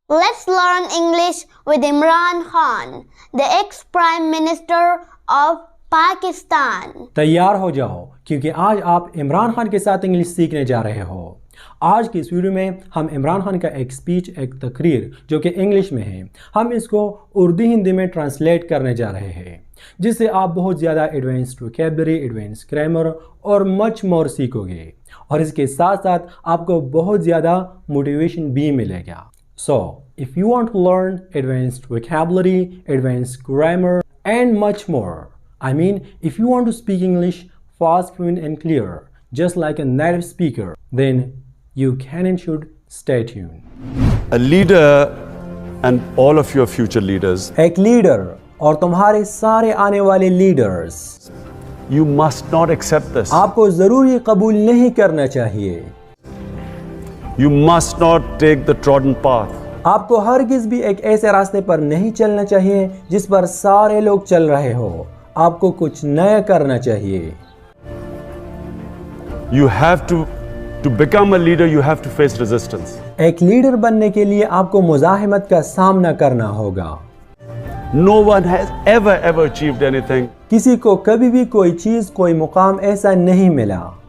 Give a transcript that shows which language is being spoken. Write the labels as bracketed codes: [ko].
[en] Let's learn English with Imran Khan, the ex-Prime Minister of Pakistan. [ur] تیار ہو جاؤ کیونکہ آج آپ عمران خان کے ساتھ انگلش سیکھنے جا رہے ہو. آج کی اس ویڈیو میں ہم عمران خان کا ایک سپیچ، ایک تقریر جو کہ انگلش میں ہے، ہم اس کو اردو ہندی میں ٹرانسلیٹ کرنے جا رہے ہیں، جس سے آپ بہت زیادہ ایڈوانسڈ ووکیبلری، ایڈوانسڈ گرامر اور [en] much more [ur] سیکھو گے، اور اس کے ساتھ ساتھ آپ کو بہت زیادہ موٹیویشن بھی ملے گا. [en] So, if you want to learn advanced vocabulary, advanced grammar and much more, I mean, if you want to speak English fast, fluent and clear, just like a native speaker, then you can and should stay tuned. A leader and all of your future leaders, [ur] ایک leader اور تمہارے سارے آنے والے leaders, [en] you must not accept this. [ur] آپ کو ضرور یہ قبول نہیں کرنا چاہیے. [en] You must not take the trodden path. [ur] آپ کو ہرگز بھی ایک ایسے راستے پر نہیں چلنا چاہیے جس پر سارے لوگ چل رہے ہو. آپ کو کچھ نیا کرنا چاہیے. [en] You have to become a leader, you have to face resistance. [ur] ایک لیڈر بننے کے لیے آپ کو مزاحمت کا سامنا کرنا ہوگا. [en] No one has ever achieved anything [ur] کسی کو کبھی بھی کوئی چیز، کوئی مقام ایسا نہیں ملا